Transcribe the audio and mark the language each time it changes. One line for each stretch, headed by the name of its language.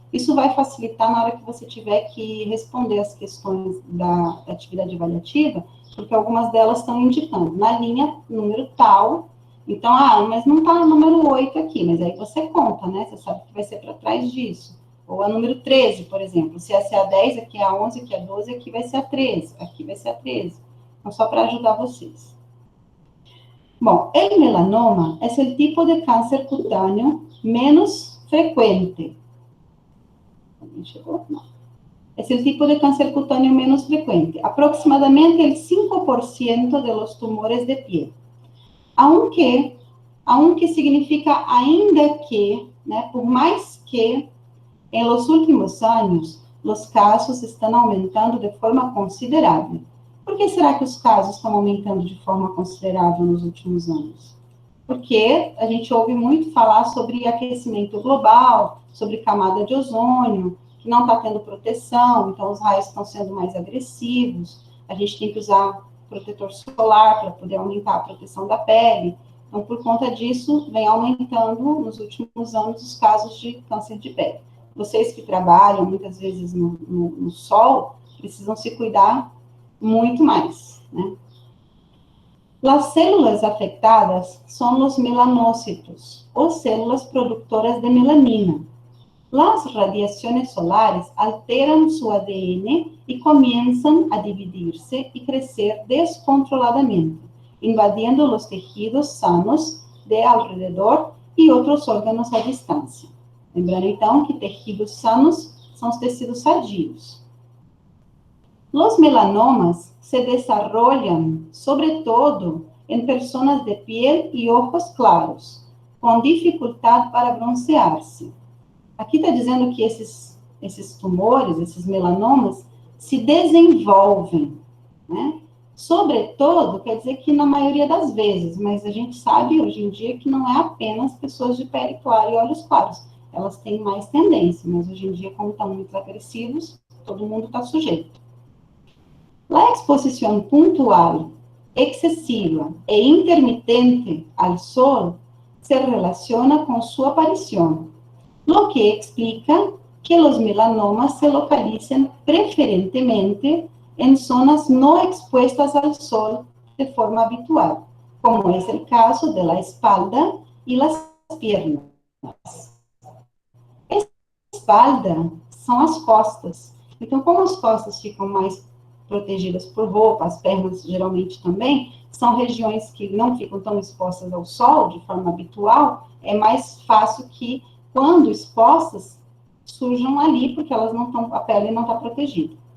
Portuguese: Isso vai facilitar na hora que você tiver que responder as questões da atividade avaliativa, porque algumas delas estão indicando, na linha número tal, então, mas não está número 8 aqui, mas aí você conta, né? Você sabe que vai ser para trás disso. Ou a número 13, por exemplo, se essa é a 10, aqui é a 11, aqui é a 12, aqui vai ser a 13, aqui vai ser a 13. Então, só para ajudar vocês.
Spanish: Bom, el melanoma es el tipo de cáncer cutáneo menos frecuente. No. Es el tipo de cáncer cutáneo menos frecuente, aproximadamente el 5% de los tumores de piel.
Portuguese: Aunque significa ainda que, né, por mais que, em los últimos anos, os casos estão aumentando de forma considerável. Por que será que os casos estão aumentando de forma considerável nos últimos anos? Porque a gente ouve muito falar sobre aquecimento global, sobre camada de ozônio, que não está tendo proteção, então os raios estão sendo mais agressivos, a gente tem que usar protetor solar para poder aumentar a proteção da pele. Então, por conta disso, vem aumentando nos últimos anos os casos de câncer de pele. Vocês que trabalham muitas vezes no sol, precisam se cuidar muito mais, né?
Spanish: Las células afectadas son los melanocitos, o células productoras de melanina. Las radiaciones solares alteran su ADN y comienzan a dividirse y crecer descontroladamente, invadiendo los tejidos sanos de alrededor y otros órganos a distancia.
Portuguese: Lembrando, então, que
Spanish: tejidos sanos
Portuguese: são os tecidos sadios.
Spanish: Los melanomas se desarrollan, sobre todo, en personas de piel y ojos claros, con dificultad para broncearse.
Portuguese: Aqui está dizendo que esses tumores, esses melanomas, se desenvolvem, né? Sobretudo, quer dizer que na maioria das vezes, mas a gente sabe hoje em dia que não é apenas pessoas de pele clara e olhos claros. Elas têm mais tendência, mas hoje em dia, como estão muito agressivos, todo mundo está sujeito.
Spanish: La exposición puntual, excesiva e intermitente al sol se relaciona con su aparición, lo que explica que los melanomas se localicen preferentemente en zonas no expuestas al sol de forma habitual, como es el caso de la espalda y las piernas.
Portuguese: Espalda são as costas. Então, como as costas ficam mais protegidas por roupa, as pernas geralmente também, são regiões que não ficam tão expostas ao sol de forma habitual, é mais fácil que, quando expostas, surjam ali, porque elas não estão, a pele não está protegida.